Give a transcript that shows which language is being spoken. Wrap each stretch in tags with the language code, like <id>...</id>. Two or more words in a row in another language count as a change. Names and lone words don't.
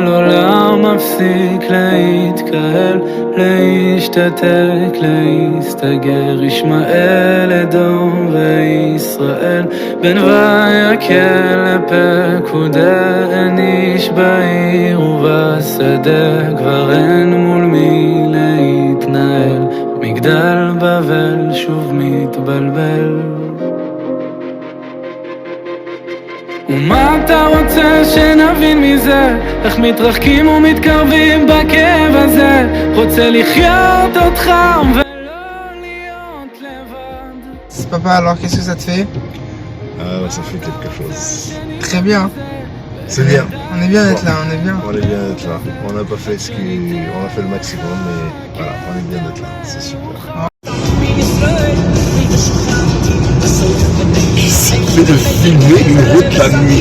<he>עולם מפסיק להתקהל להשתתק להסתגר ישמעאל אדום וישראל בין ויקל לפקודה אין איש בעיר ובשדה כבר אין מול מי להתנהל מגדל בבל שוב מתבלבל ומה אתה רוצה שנבין מזה? איך מתרחקים ומתקרבים בכאב הזה? רוצה לחיות אותך ולא להיות לבד.</he> <fr>Papa, alors qu'est-ce que ça te fait? Ça fait quelque chose. Très bien. C'est bien. On est bien d'être là, on est bien. On est bien d'être là. On n'a pas fait on a fait le maximum, mais voilà, on est bien d'être là. C'est super. C'est de filmer une route la nuit.</fr>